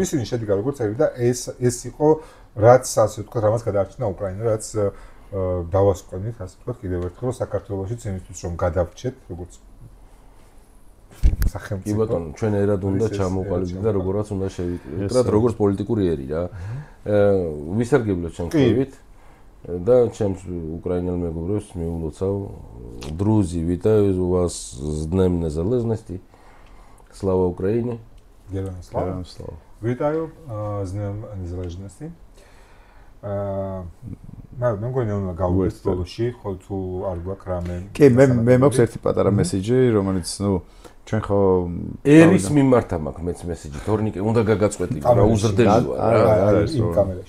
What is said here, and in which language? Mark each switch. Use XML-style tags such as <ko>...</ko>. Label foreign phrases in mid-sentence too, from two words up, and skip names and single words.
<ka>ისინი შედგა როგორც ერი და ეს იყო რაც ასე ვთქვათ, რამაც გადაარჩინა უკრაინა, რაც დავასკვენით, ასე ვთქვათ, კიდევ ერთხელ საქართველოშიც იმისთვის რომ გადავრჩეთ, როგორც სახელმწიფო. კი ბატონო, ჩვენ ერად უნდა ჩამოყალიბდეთ და როგორაც უნდა შევიკრიბოთ, როგორც პოლიტიკური ერი რა. ვისარგებლოთ ჩვენ ხვდებით.</ka> <uk>Да,</uk> <ka>ჩემს украинელ მეგობრებს მიულოცავ</ka> <uk>друзі, вітаю вас з Днем Незалежності. Слава Україні. Героям слава. Вітаю з Днем Незалежності.</uk> <ka>მე მგონი უნდა გავუვეს ბოლოში, ხო თუ არ გვაქვს რამე. კი, მე მაქვს ერთი პატარა მესიჯი, რომელიც, ჩვენ ხო ერის მიმართ მაქვს მეც მესიჯი, თორნიკე უნდა გაგაწყვეტი, რა უზრდელი არა იმ კამერაში.</ka>